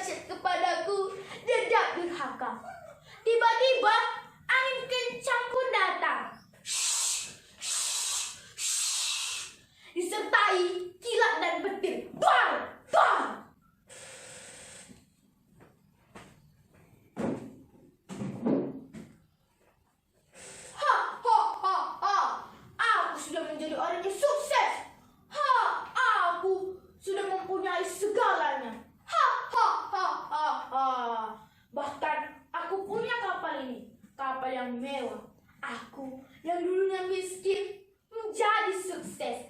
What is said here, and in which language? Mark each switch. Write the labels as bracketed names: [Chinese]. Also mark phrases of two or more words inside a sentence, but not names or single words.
[Indonesian] kepadaku, Dedak durhaka. Tiba-tiba angin kencang pun datang. Disertai kilat dan petir. Bang! Bang! Ha! Ha! Ha! Ha! Aku sudah menjadi orang yang sukses. Ha! Aku sudah mempunyai segalanya. Ha! Ha! Ha! Ha! Ha! Bahkan aku punya kapal ini. Kapal yang mewah. Aku yang dulunya miskin menjadi sukses.